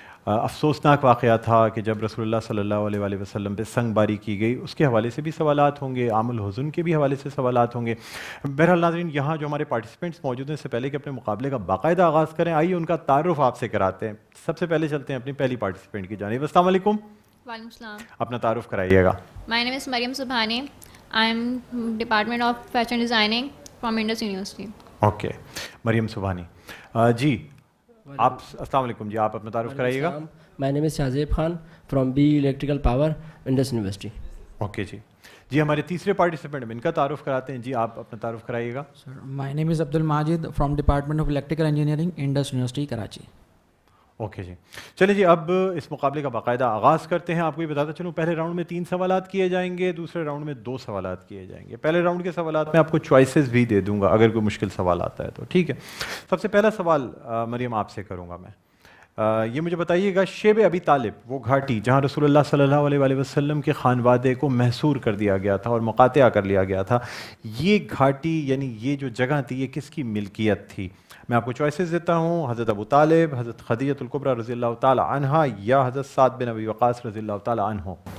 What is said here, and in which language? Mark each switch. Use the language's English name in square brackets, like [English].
[Urdu] افسوسناک واقعہ تھا کہ جب رسول اللہ صلی اللہ علیہ وآلہ وسلم پہ سنگ باری کی گئی، اس کے حوالے سے بھی سوالات ہوں گے، عام الحزن کے بھی حوالے سے سوالات ہوں گے۔ بہرحال ناظرین، یہاں جو ہمارے پارٹیسپینٹس موجود ہیں، اس سے پہلے کہ اپنے مقابلے کا باقاعدہ آغاز کریں، آئیے ان کا تعارف آپ سے کراتے ہیں۔ سب سے پہلے چلتے ہیں اپنی پہلی پارٹیسپینٹ کی جانب۔ السلام علیکم۔ وعلیکم السلام۔ اپنا تعارف کرائیے گا۔ [English] My name is Mariam Subhani. I am Department of Fashion Designing from Indus University. [Urdu] Okay, مریم سبحانی جی، آپ السلام علیکم جی، آپ اپنا تعارف کرائیے گا۔ [English] My name is Shahzeb Khan from B Electrical Power, Indus University. [Urdu] Okay جی، جی ہمارے تیسرے پارٹیسپینٹ ان کا تعارف کراتے ہیں، جی آپ اپنا تعارف کرائیے گا۔ [English] Sir, my name is Abdul Majid from Department of Electrical Engineering, Indus University, Karachi. [Urdu] Okay جی، چلیں جی اب اس مقابلے کا باقاعدہ آغاز کرتے ہیں. آپ کو یہ بتاتا چلوں پہلے راؤنڈ میں 3 سوالات کیے جائیں گے, دوسرے راؤنڈ میں 2 سوالات کیے جائیں گے. پہلے راؤنڈ کے سوالات میں آپ کو چوائسیز بھی دے دوں گا اگر کوئی مشکل سوال آتا ہے تو, ٹھیک ہے. سب سے پہلا سوال مریم آپ سے کروں گا میں. یہ مجھے بتائیے گا شیب ابی طالب وہ گھاٹی جہاں رسول اللہ صلی اللہ علیہ وآلہ وسلم کے خانوادے کو محصور کر دیا گیا تھا اور مقاطعہ کر لیا گیا تھا, یہ گھاٹی یعنی یہ جو جگہ تھی یہ کس کی ملکیت تھی؟ میں آپ کو چوائسیز دیتا ہوں, حضرت ابو طالب, حضرت خدیجہ الکبریٰ رضی اللہ تعالی عنہا, یا حضرت سعد بن ابی وقاص رضی اللہ تعالی عنہ.